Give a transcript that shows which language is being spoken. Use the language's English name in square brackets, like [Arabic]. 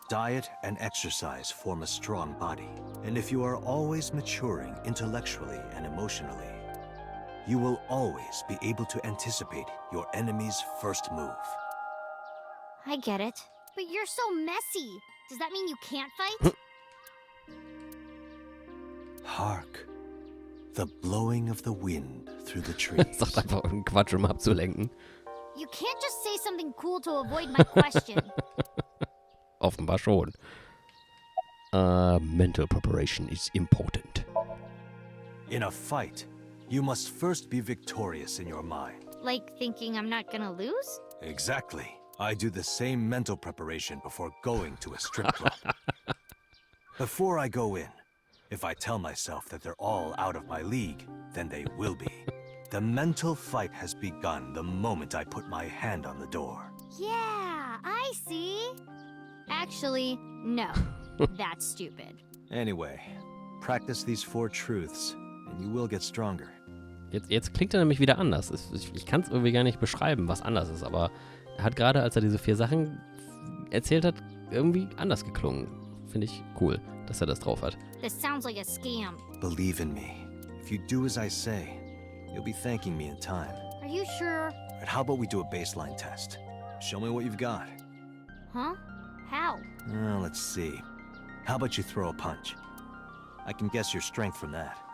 [English] Diet and exercise form a strong body. And if you are always maturing intellectually and emotionally, you will always be able to anticipate your enemy's first move. I get it. But you're so messy. Does that mean you can't fight? Hark. The blowing of the wind through the trees. [German] Sagt einfach irgendeinen Quatsch, um abzulenken. [English] You can't just say something cool to avoid my question. [German] Offenbar schon. [English] Mental preparation is important. In a fight, you must first be victorious in your mind. Like thinking I'm not gonna lose? Exactly. I do the same mental preparation before going to a strip club. Before I go in, if I tell myself that they're all out of my league, then they will be. The mental fight has begun the moment I put my hand on the door. Yeah, I see. Actually, no. That's stupid. Anyway, practice these 4 truths, and you will get stronger. [German] Jetzt klingt er nämlich wieder anders. Ich kann es irgendwie gar nicht beschreiben, was anders ist, aber er hat gerade, als er diese 4 Sachen erzählt hat, irgendwie anders geklungen. Finde ich cool, dass er das drauf hat. [English] This sounds like a scam. Believe in me. If you do as I say, you'll be thanking me in time. Are you sure? But how about we do a baseline test? Show me what you've got. Huh? How? Let's see. How about you throw a punch? I can guess your strength from that.